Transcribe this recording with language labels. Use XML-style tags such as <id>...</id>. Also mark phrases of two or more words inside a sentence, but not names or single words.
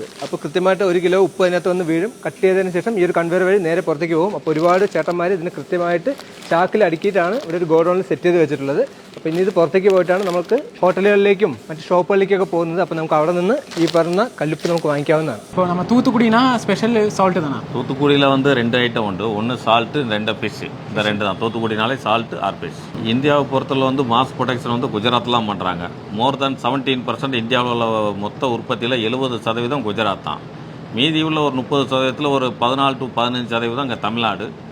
<ml>അപ്പോൾ കൃത്യമായിട്ട് 1 കിലോ ഉപ്പ് അതിനകത്ത് വന്ന് വീഴും. കട്ട് ചെയ്തതിന് ശേഷം ഈ ഒരു കൺവെയർ വഴി നേരെ പുറത്തേക്ക് പോകും. അപ്പോൾ ഒരുപാട് ചേട്ടന്മാർ ഇതിന് കൃത്യമായിട്ട് ചാക്കിൽ അടുക്കിയിട്ടാണ് ഇവിടെ ഒരു ഗോഡൗണിൽ സെറ്റ് ചെയ്ത് വെച്ചിട്ടുള്ളത്. അപ്പോൾ ഇനി ഇത് പുറത്തേക്ക് പോയിട്ടാണ് നമുക്ക് ഹോട്ടലുകളിലേക്കും മറ്റ് ഷോപ്പുകളിലേക്കൊക്കെ പോകുന്നത്. അപ്പോൾ നമുക്ക് അവിടെ നിന്ന് ഈ പറഞ്ഞ കല്ലുപ്പ് നമുക്ക് വാങ്ങിക്കാവുന്നതാണ്. ഇപ്പോൾ നമ്മൾ</ml> <ta>തൂത്തുക്കുടിனா</ta> <en>special salt</en> <ta>தானா? தூத்துக்குடியில் வந்து 2 ஐட்டம் உண்டு. ஒன்று சால்ட்டு, 2 ஃபிஷ். இந்த 2 தான் தூத்துக்குடினாலே</ta> <en>salt or fish.</en> <ta>இந்தியாவை பொறுத்தவரை வந்து</ta> <en>mass production</en> <ta>வந்து குஜராத்லாம் பண்ணுறாங்க.</ta> <en>more than</en> <ta>17% இந்தியாவில் உள்ள மொத்த உற்பத்தியில் 70% குஜராத் தான். மீதி உள்ள ஒரு 30%, ஒரு 14 to 15% இங்கே தமிழ்நாடு.</ta>